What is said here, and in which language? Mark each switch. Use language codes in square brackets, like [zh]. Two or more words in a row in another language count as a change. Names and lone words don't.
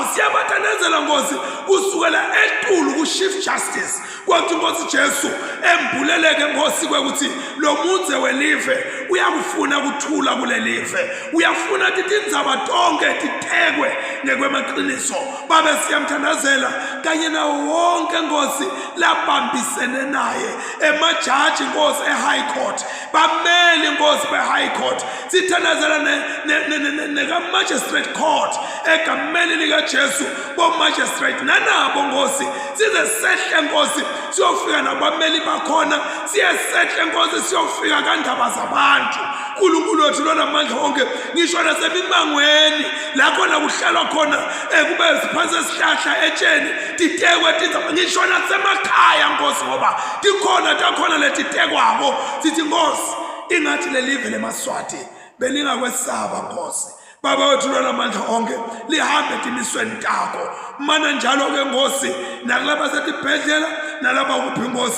[ss] Siyabathandazela Nkosi kusukela eTulu ku-Chief Justice kwathi Nkosi Jesu embuleleke Nkosi kwekuthi lo mudze welive uyakufuna kuthula kulelive, uyafuna tindzaba tonke titekwe ngekwemaqiniso. Babe siyamthandazela kanye nawo wonke Nkosi labambisene naye, emajaji Nkosi e-High Court, bameli Nkosi be-High Court, sithandazela neka-Magistrate Court egameni likaJesu bo-Magistrate nanabo Nkosi size sehle Nkosi siyofika nabameli bakhona, siyesehle Nkosi siyofika kandaba zabantu. Nkulunkulu wethu lona amandla onke ngisho nasemimangweni la khona kuhlalwa khona kube siphansi esihlahla etsheni titekwe tindzaba, ngisho nasemakhaya Nkosi ngoba tikhona takhona letitekwako. Sithi Nkosi ingathi lelive leMaswati belingakwesaba Nkosi. Baba wethu lona amandla onke lihambe timisweni takho mana njalo ke Nkosi nakulaba setibhedlela nalaba kuphi Nkosi.